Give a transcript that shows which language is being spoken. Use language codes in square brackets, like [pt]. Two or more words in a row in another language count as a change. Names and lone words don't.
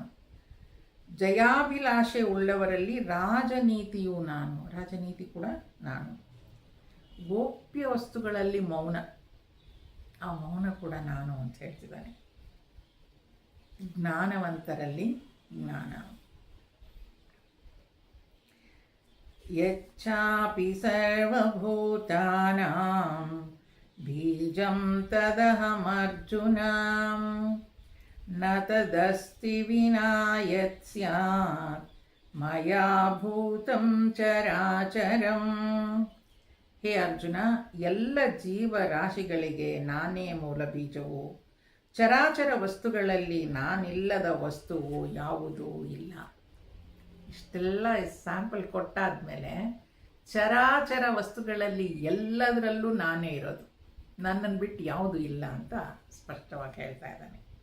[kn] ಜಯಾಭಿಲಾಷೆ ಉಳ್ಳವರಲ್ಲಿ ರಾಜನೀತಿಯೂ ನಾನು, ರಾಜನೀತಿ ಕೂಡ ನಾನು. ಗೋಪ್ಯ ವಸ್ತುಗಳಲ್ಲಿ ಮೌನ, ಆ ಮೌನ ಕೂಡ ನಾನು ಅಂತ ಹೇಳ್ತಿದ್ದಾನೆ. ಜ್ಞಾನವಂತರಲ್ಲಿ ಜ್ಞಾನ. [sa] ಯಚ್ಚಾಪಿ ಸರ್ವಭೂತಾನಾಂ ಬೀಜಂ ತದಹಮರ್ಜುನ ನ ತದಸ್ತಿ ವಿನಾ ಯತ್ ಸ್ಯಾತ್ ಮಯಾ ಭೂತಂ ಚರಾಚರಂ. [kn] ಹೇ ಅರ್ಜುನ, ಎಲ್ಲ ಜೀವರಾಶಿಗಳಿಗೆ ನಾನೇ ಮೂಲ ಬೀಜವು. ಚರಾಚರ ವಸ್ತುಗಳಲ್ಲಿ ನಾನಿಲ್ಲದ ವಸ್ತುವು ಯಾವುದೂ ಇಲ್ಲ. ಇಷ್ಟೆಲ್ಲ ಸ್ಯಾಂಪಲ್ ಕೊಟ್ಟಾದ್ಮೇಲೆ ಚರಾಚರ ವಸ್ತುಗಳಲ್ಲಿ ಎಲ್ಲದರಲ್ಲೂ ನಾನೇ ಇರೋದು, ನನ್ನನ್ನು ಬಿಟ್ಟು ಯಾವುದೂ ಇಲ್ಲ ಅಂತ ಸ್ಪಷ್ಟವಾಗಿ ಹೇಳ್ತಾ ಇದ್ದಾನೆ.